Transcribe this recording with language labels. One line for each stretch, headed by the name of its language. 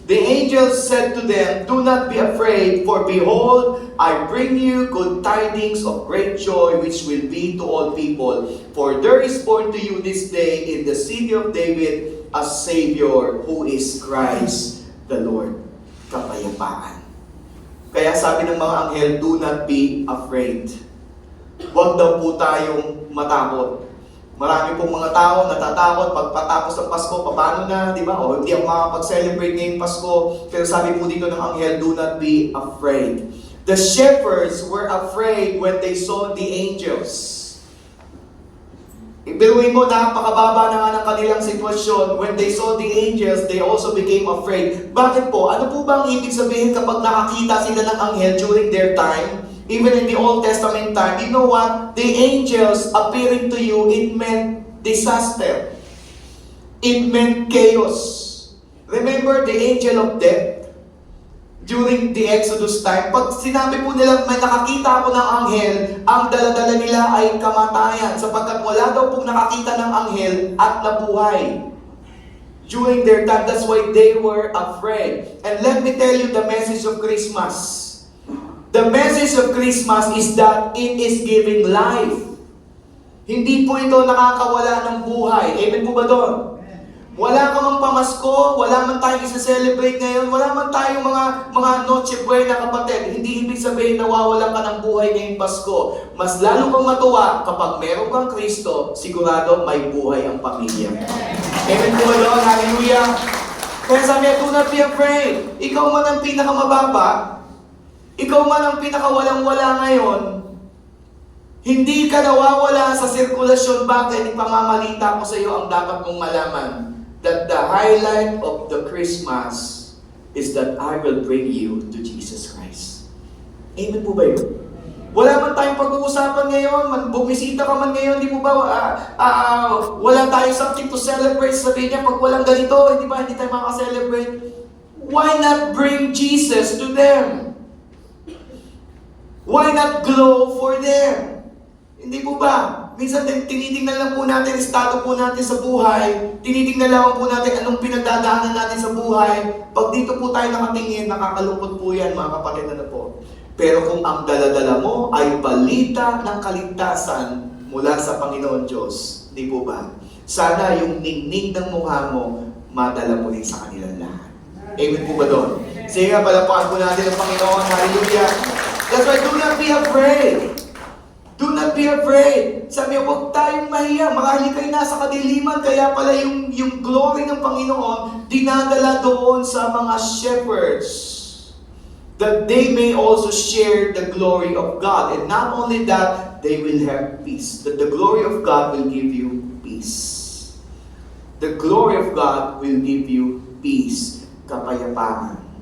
English: The angel said to them, do not be afraid, for behold, I bring you good tidings of great joy, which will be to all people. For there is born to you this day in the city of David a Savior, who is Christ the Lord.
Filipino: Kapayapaan. Kaya sabi ng mga anghel,
English: do not be afraid.
Filipino: Huwag daw po tayong matakot. Marami pong mga tao natatakot pagpatapos ng Pasko, paano na, di ba? O hindi ako makapag-celebrate ngayong Pasko. Pero sabi po dito ng anghel,
English: do not be afraid. The shepherds were afraid when they saw the angels.
Filipino: Ibiruin mo, napakababa na nga ng kanilang sitwasyon.
English: When they saw the angels, they also became afraid.
Filipino: Bakit po? Ano po ba ang ibig sabihin kapag nakakita sila ng anghel
English: during their time? Even in the Old Testament time, you know what? The angels appearing to you, it meant disaster. It meant chaos. Remember the angel of death? During the Exodus time,
Filipino: pag sinabi po nila, may nakakita ako ng anghel, ang daladala nila ay kamatayan, sapagkat wala daw pong nakakita ng anghel at nabuhay.
English: During their time, that's why they were afraid. And let me tell you the message of Christmas. The message of Christmas is that it is giving life.
Filipino: Hindi po ito nakakawala ng buhay. Amen po ba doon? Wala ka mang pamasko, wala man tayong isa-celebrate ngayon, wala man tayong mga Noche Buena, kapatid. Hindi ibig sabihin nawawalan ka ng buhay ngayong Pasko. Mas lalo kang matuwa kapag meron kang Kristo, sigurado may buhay ang pamilya. Amen po ba doon? Hallelujah! Kaya sabi niya,
English: do not be afraid.
Filipino: Ikaw man ang pinakamababa, ikaw man ang pinakawalang-wala ngayon, hindi ka nawawala sa sirkulasyon. Bakit? Ipamamalita ko sa iyo ang dapat mong malaman.
English: That the highlight of the Christmas is that I will bring you to Jesus Christ.
Filipino: Amen po ba yun? Wala man tayong pag-uusapan ngayon, bumisita ka man ngayon, di po ba, wala tayong
English: something to celebrate,
Filipino: sabihin niya, pag walang ganito, hindi tayo makaka-celebrate.
English: Why not bring Jesus to them? Why not glow for them?
Filipino: Hindi po ba? Minsan tinitingnan lang po natin, estado po natin sa buhay, tinitingnan lang po natin anong pinagdadaanan natin sa buhay. Pag dito po tayo nakatingin, nakakalungkot po yan, mga kapatid, po. Pero kung ang daladala mo ay balita ng kaligtasan mula sa Panginoon Diyos, di po ba? Sana yung ningning ng mukha mo, madala mo din sa kanilang lahat. Amen po ba doon? Sige nga, palapakan po natin ang Panginoon. Hallelujah!
English: That's why, do not be afraid. Do not be afraid.
Filipino: Sabi niya, huwag tayong mahiya. Marahil kayo nasa kadiliman, kaya pala yung glory ng Panginoon, dinadala doon sa mga shepherds.
English: That they may also share the glory of God. And not only that, they will have peace. That the glory of God will give you peace. The glory of God will give you peace.
Filipino: Kapayapaan.